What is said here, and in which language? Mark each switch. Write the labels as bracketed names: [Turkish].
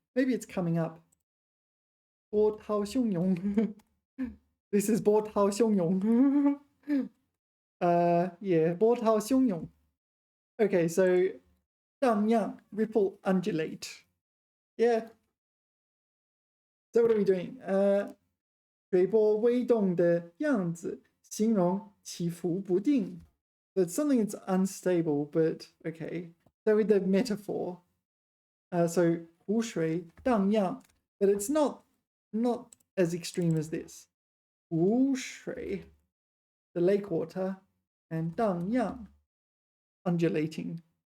[English] Maybe it's coming up. 波涛汹涌. This is 波涛汹涌. Yeah, 波涛汹涌. Okay, so 荡漾, ripple, undulate. Yeah. So what are we doing? [Chinese] 水波微动的样子，形容起伏不定. [English] So it's something that's unstable, but okay. So with the metaphor, so 湖水荡漾, but it's not as extreme as this. 湖水, the lake water, and 荡漾, undulating.